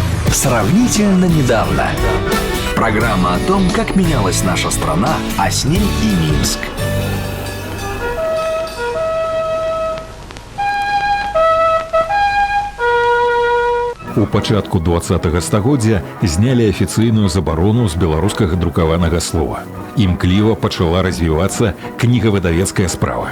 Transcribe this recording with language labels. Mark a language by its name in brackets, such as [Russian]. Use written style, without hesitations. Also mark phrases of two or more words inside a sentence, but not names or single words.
[Russian] Сравнительно недавно. Программа о том, как менялась наша страна, а с ней и Минск. [Belarusian] У пачатку 20-го стагоддзя знялі афіцыйную забарону з беларускага друкаванага слова. Імкліва пачала развівацца кнігавыдавецкая справа.